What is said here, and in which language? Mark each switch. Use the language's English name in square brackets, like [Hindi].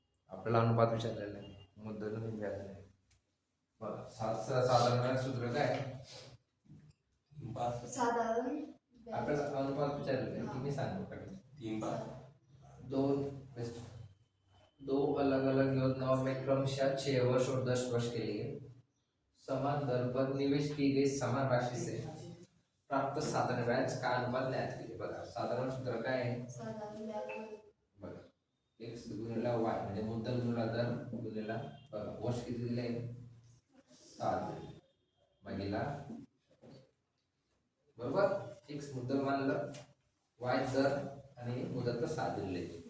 [Marathi] आपल्याला अनुपात विचारलेला आहे, मुद्दल नाही व्याज. बघा साधारण व्याज सूत्र काय साधारण आपल्याला अनुपात विचारलेला आहे की मी सांगू का 3 5 [Hindi] दो अलग अलग योजनाओं में क्रमशः 6 वर्ष और 10 वर्ष के लिए समान दर पर निवेश की गई समान राशि से प्राप्त साधारण ब्याज का अनुपात ज्ञात कीजिए. [Marathi] बघा साधारण सूत्र काय आहे साधारण व्याज बघा x गुणिले y म्हणजे मुद्दल गुणिले दर गुणिले बघा वर्ष किती दिले 7 भागिले बरोबर. x मुद्दल मानलं, y दर आणि मुदत 6 दिले.